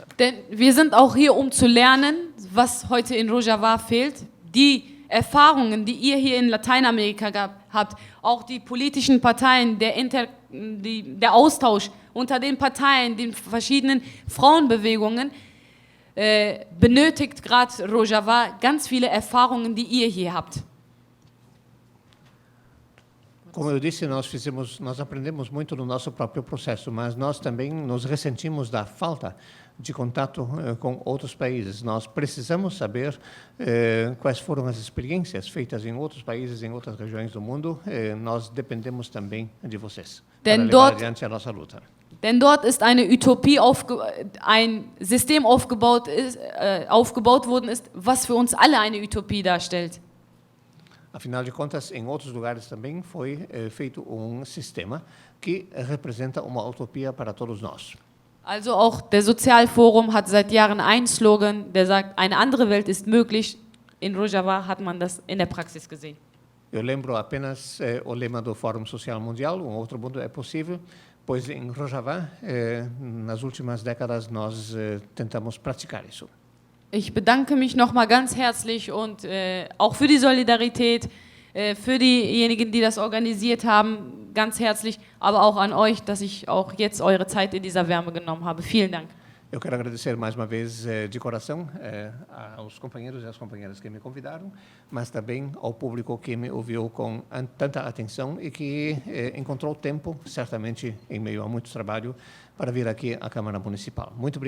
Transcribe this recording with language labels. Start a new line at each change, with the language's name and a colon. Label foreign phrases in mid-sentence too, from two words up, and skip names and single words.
German: Denn wir sind auch hier, um zu lernen, was heute in Rojava fehlt. Die Erfahrungen, die ihr hier in Lateinamerika habt, auch die politischen Parteien, der Austausch unter den Parteien, den verschiedenen Frauenbewegungen, benötigt gerade Rojava ganz viele Erfahrungen, die ihr hier habt.
Portuguese: Como eu disse, nós aprendemos muito no nosso próprio processo, mas nós também nos ressentimos da falta de contato com outros países. Nós precisamos saber quais foram as experiências feitas em outros países, em outras regiões do mundo. Nós dependemos também de vocês para levar adiante a nossa luta.
German: Denn dort ist eine Utopie, ein System aufgebaut worden ist, was für uns alle eine Utopie darstellt.
Portuguese: Afinal de contas, em outros lugares também foi feito sistema que representa uma utopia para todos nós.
German: Also auch der Sozialforum hat seit Jahren einen Slogan, der sagt, eine andere Welt ist möglich. In Rojava hat man das in der Praxis gesehen.
Portuguese: Eu lembro apenas o lema do Fórum Social Mundial, outro mundo é possível, pois em Rojava, nas últimas décadas, nós tentamos praticar isso.
German: Ich bedanke mich nochmal ganz herzlich und auch für die Solidarität, für diejenigen, die das organisiert haben, ganz herzlich, aber auch an euch, dass ich auch jetzt eure Zeit in dieser Wärme genommen habe. Vielen Dank.
Portuguese: Eu quero agradecer mais uma vez de coração aos companheiros e às companheiras que me convidaram, mas também ao público que me ouviu com tanta atenção e que encontrou tempo, certamente em meio a muito trabalho, para vir aqui à Câmara Municipal.